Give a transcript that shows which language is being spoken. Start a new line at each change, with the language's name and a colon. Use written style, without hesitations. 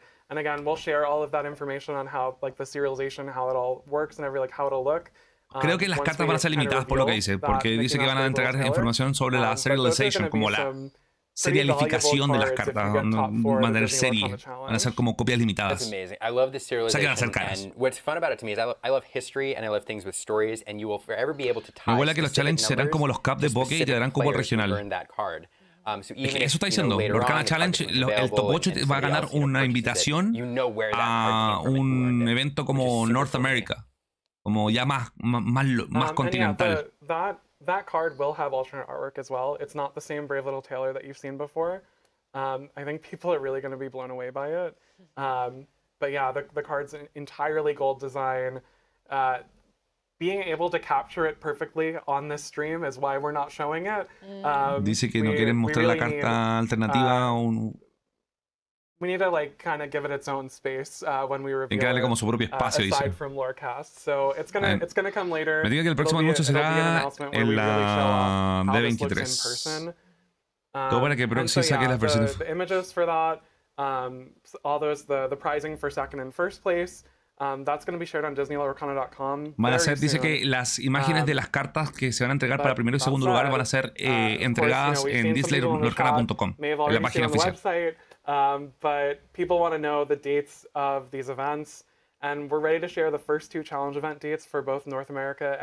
English: And again, we'll share all of that information on how, like, the serialization, how it all works, and how it'll look.
Spanish: Creo que las cartas van a ser limitadas por lo que dice, porque dice que van a entregar información sobre la serialization, como la serialificación de las cartas, mantener serie, van a ser como copias limitadas.
English: That's amazing. I love the serialization.
Spanish: O sea que van a ser caras.
English: And what's fun about it to me is I love history and I love things with stories, and you will forever be able to tie.
Spanish: Me huele que los challenges serán como los cap de Poké y te darán como el regional. Es que eso está diciendo, Lorcana Challenge, el top 8 va a ganar una invitación a un evento como North America, como ya más continental.
English: That card will have alternate artwork as well. It's not the same Brave Little Tailor that you've seen before. I think people are really going to be blown away by it. But yeah, the card's entirely gold design. Being able to capture it perfectly on this stream is why we're not showing it.
Spanish: Dice que no quieren mostrar la carta alternativa.
English: We need to, like, kind of give it its own space when we reveal
Spanish: Hay que darle como su propio espacio,
English: aside
Spanish: dice.
English: from Lorecast. So it's gonna come later.
Spanish: Me diga que el próximo anuncio será en la D23. Todo para que Proxy saque las versiones.
English: The images for that, all those, the prizing for second and first place. That's going to be shared on DisneyLorcana.com.
Spanish: Van a ser, dice que las imágenes de las cartas que se van a entregar para primero y segundo lugar van a ser entregadas en DisneyLorcana.com, en la página oficial.
English: But people want to know the dates of these events, and we're ready to share the first 2 challenge event dates for both North America and